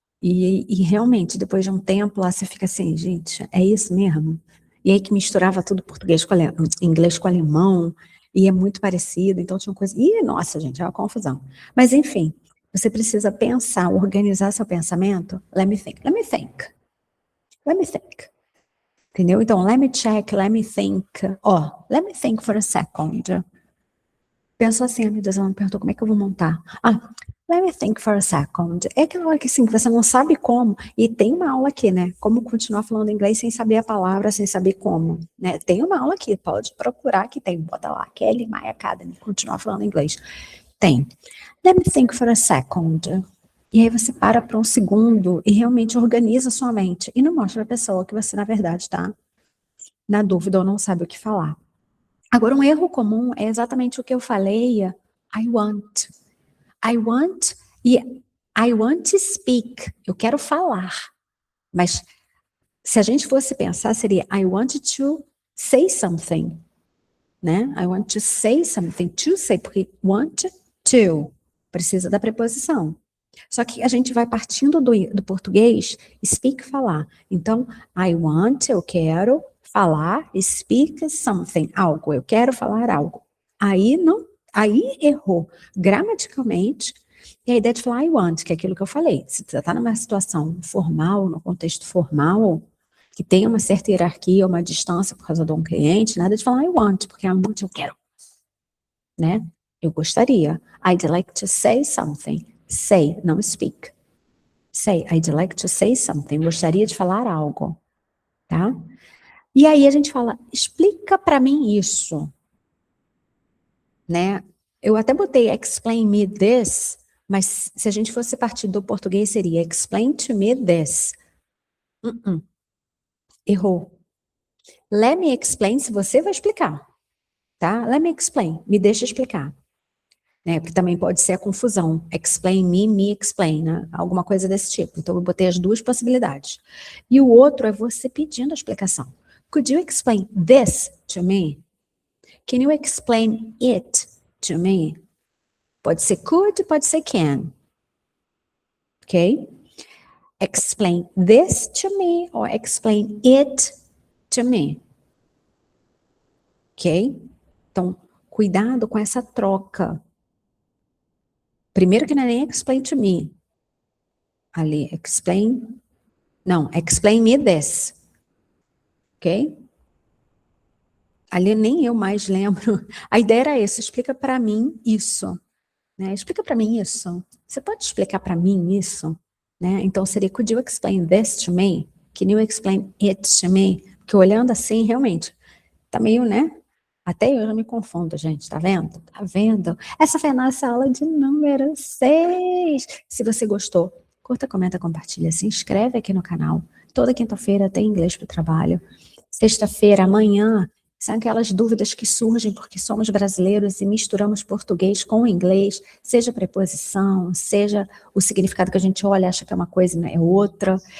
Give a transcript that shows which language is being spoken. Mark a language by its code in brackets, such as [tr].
[pt] E realmente, depois de um tempo lá, você fica assim, gente, é isso mesmo? E aí que misturava tudo português com inglês com alemão, e é muito parecido, então tinha uma coisa... Ih, nossa, gente, é uma confusão. Mas, enfim, você precisa pensar, organizar seu pensamento. [en] Let me think, let me think, let me think. [pt] Entendeu? [en] Então, let me check, let me think. Ó, let me think for a second. [pt] Pensou assim, meu Deus, ela me perguntou como é que eu vou montar. [en] Let me think for a second. [pt] É aquela hora que assim, que você não sabe como, e tem uma aula aqui, né? Como continuar falando inglês sem saber a palavra, sem saber como, né? Tem uma aula aqui, pode procurar que tem, bota lá, Kelly My Academy, continuar falando inglês. Tem. [en] Let me think for a second. [pt] E aí você para um segundo e realmente organiza a sua mente. E não mostra a pessoa que você, na verdade, está na dúvida ou não sabe o que falar. Agora, um erro comum é exatamente o que eu falei, I want. [en] I want, e I want to speak, [pt] eu quero falar. Mas se a gente fosse pensar, seria [en] I want to say something, [pt] né? [en] I want to say something, to say, porque want to, [pt] precisa da preposição. Só que a gente vai partindo do português, speak, falar. Então, I want, eu quero falar, speak something, algo, eu quero falar algo. Aí errou gramaticalmente, e a ideia de falar I want, que é aquilo que eu falei. Se você está numa situação formal, no contexto formal, que tem uma certa hierarquia, uma distância por causa de um cliente, nada de falar I want, porque I want eu quero, né? Eu gostaria. [en] I'd like to say something. Say, não speak. Say, I'd like to say something. [pt] Gostaria de falar algo, tá? E aí a gente fala, explica para mim isso, né? Eu até botei [en] explain me this, [pt] mas se a gente fosse partir do português seria [en] explain to me this. [pt] Errou. [en] Let me explain, [pt] se você vai explicar, tá? [en] Let me explain, [pt] me deixa explicar. Né? Porque também pode ser a confusão. [en] Explain me explain, [pt] né? Alguma coisa desse tipo. Então, eu botei as duas possibilidades. E o outro é você pedindo a explicação. [en] Could you explain this to me? Can you explain it to me? [pt] Pode ser could, pode ser can. Ok? [en] Explain this to me or explain it to me. Ok? [pt] Então, cuidado com essa troca. Primeiro que não é nem [en] explain to me. Ali, explain me this. Ok? [pt] Ali nem eu mais lembro. A ideia era essa, explica para mim isso. Né? Explica para mim isso. Você pode explicar para mim isso? Né? Então seria, [en] could you explain this to me? Can you explain it to me? [pt] Porque olhando assim, realmente, tá meio, né? Até eu já me confundo, gente, tá vendo? Tá vendo? Essa foi a nossa aula de número 6. Se você gostou, curta, comenta, compartilha, se inscreve aqui no canal. Toda quinta-feira tem inglês para o trabalho. Sexta-feira, amanhã, são aquelas dúvidas que surgem porque somos brasileiros e misturamos português com inglês, seja preposição, seja o significado que a gente olha, acha que é uma coisa e não é outra.